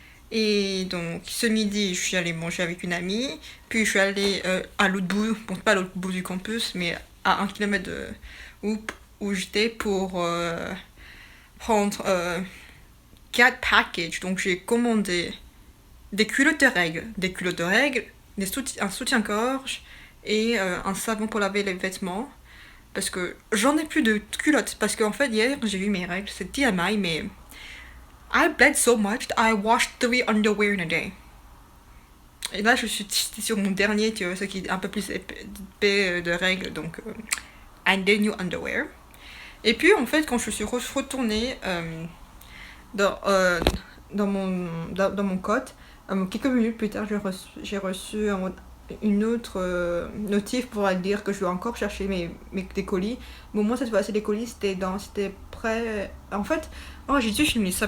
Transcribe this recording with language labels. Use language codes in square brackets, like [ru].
[fr] Et donc, ce midi, je suis allée manger avec une amie, puis je suis allée à l'autre bout, bon, pas à l'autre bout du campus, mais à 1 kilomètre de où j'étais pour prendre 4 packages. Donc, j'ai commandé des culottes de règles, un soutien-gorge et un savon pour laver les vêtements. Parce que j'en ai plus de culottes. Parce qu'en fait, hier, j'ai eu mes règles. C'est TMI, mais [en] I bled so much that I washed 3 underwear in a day. [fr] Et là, je suis sur mon dernier, tu vois, ce qui est un peu plus épais de règles. Donc, [en] I need new underwear. [fr] Et puis, en fait, quand je suis retournée dans, dans mon cote, quelques minutes plus tard, j'ai reçu une autre notif pour dire que je dois encore chercher des colis. Mais au moins, cette fois-ci, les colis, c'était prêt. En fait, oh, j'ai dû filmer ça.